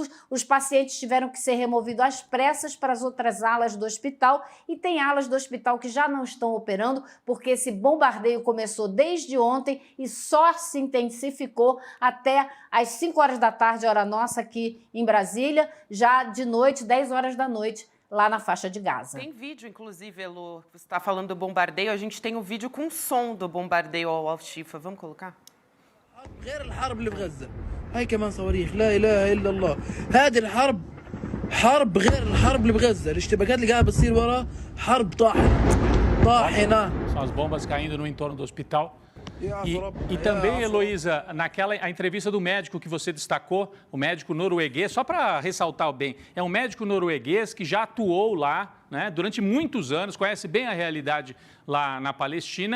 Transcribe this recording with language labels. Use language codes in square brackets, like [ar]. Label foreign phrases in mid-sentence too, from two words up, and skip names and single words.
[pt] Os pacientes tiveram que ser removidos às pressas para as outras alas do hospital, e tem alas do hospital que já não estão operando, porque esse bombardeio começou desde ontem e só se intensificou até às 5 horas da tarde, hora nossa aqui em Brasília, já de noite, 10 horas da noite, lá na faixa de Gaza. Tem vídeo, inclusive, Elô, você está falando do bombardeio, a gente tem um vídeo com som do bombardeio ao Al-Shifa. Vamos colocar? [ar] غير الحرب اللي في غزة هاي كمان صواريخ لا إله إلا الله هذه الحرب حرب غير الحرب اللي بغزة الاشتباكات اللي قاعدة بتصير ورا حرب طاحنة. [pt] São as bombas caindo no entorno do hospital. E também, Heloísa, a entrevista do médico que você destacou, o médico norueguês, só para ressaltar bem, é um médico norueguês que já atuou lá, né, durante muitos anos, conhece bem a realidade lá na Palestina.